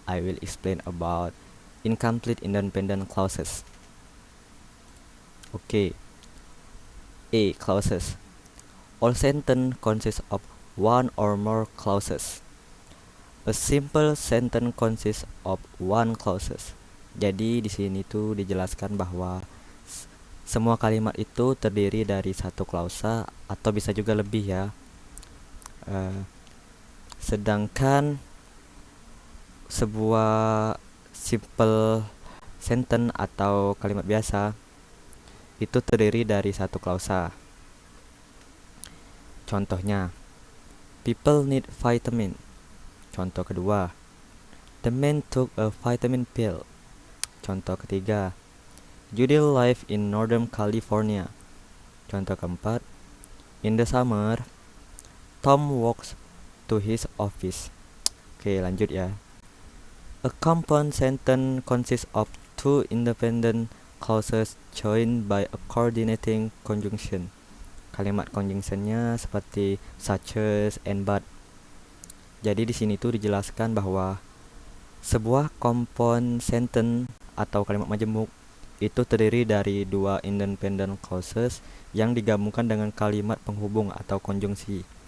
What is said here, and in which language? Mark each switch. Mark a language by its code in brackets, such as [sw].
[en] I will explain about incomplete independent clauses. Okay, A. Clauses. All sentence consist of one or more clauses. A simple sentence consists of one clauses. [id] Jadi di sini tuh dijelaskan bahwa semua kalimat itu terdiri dari satu klausa atau bisa juga lebih ya. Sedangkan sebuah simple sentence atau kalimat biasa itu terdiri dari satu klausa. Contohnya, [en] people need vitamin. [id] Contoh kedua, [en] the man took a vitamin pill. [id] Contoh ketiga, [en] Judy live in Northern California. [id] Contoh keempat, [en] in the summer, Tom walks to his office. [id] Oke, lanjut ya. [en] A compound sentence consists of two independent clauses joined by a coordinating conjunction. [id] Kalimat conjunctionnya seperti [en] such as and but. [id] Jadi di sini tuh dijelaskan bahwa sebuah compound sentence atau kalimat majemuk itu terdiri dari dua independent clauses yang digabungkan dengan kalimat penghubung atau konjungsi.